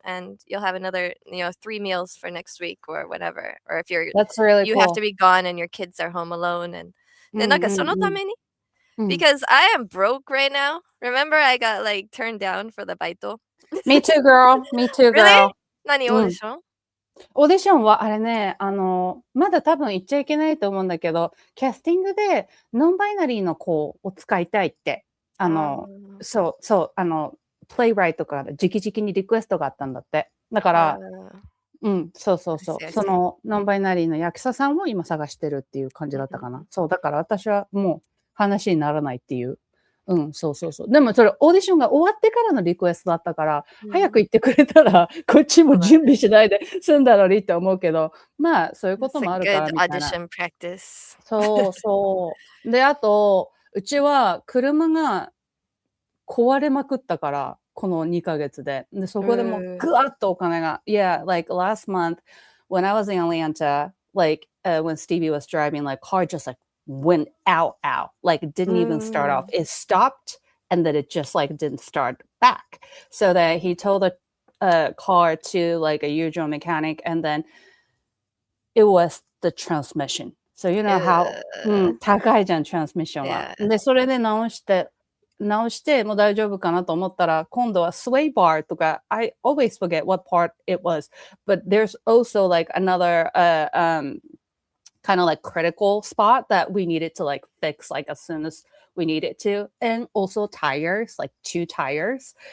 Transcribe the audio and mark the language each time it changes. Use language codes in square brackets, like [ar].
[en] And you'll have another, 3 meals for next week or whatever. Or if That's really you have to cool. be gone and your kids are home alone. And [ja] う [en] then [ja] んうんうん。そのためにうん。 [en] because I am broke right now. Remember, I got like turned down for the baito. Me too, girl. Me too, Really? girl. [ja] 何オーうん。ディション？オーディションはあれね、まだ多分言っちゃいけないと思うんだけど、キャスティングでノンバイナリーの子を使いたいって、そう、プレイライトから直々にリクエストがあったんだって。だから、うん、そうそうそう。そのノンバイナリーの役者さんを今探してるっていう感じだったかな。そう、だから私はもう話にならないっていう。うん、そうそうそう。でもそれオーディションが終わってからのリクエストだったから、早く言ってくれたら、こっちも準備しないで済んだのにって思うけど、まあ、そういうこともあるからみたいな。 [en] audition practice. [ja] そうそう。で、あと、うちは車が壊れまくったから、この2ヶ月で。で、そこでもうぐわっとお金が。 [en] Yeah, like last month when I was in Atlanta, like when Stevie was driving, like car just like went out, like it didn't even start off. It stopped and then it just like didn't start back. So that he told the car to like a usual mechanic and then it was the transmission. So you know how [ja] 高いじゃん、トランスミッションは。で、それで直してもう大丈夫かなと思ったら、今度は [en] sway bar とか、I always forget what part it was, but there's also like another kind of like critical spot that we needed to like fix like as soon as we needed to, and also tires, like 2 tires.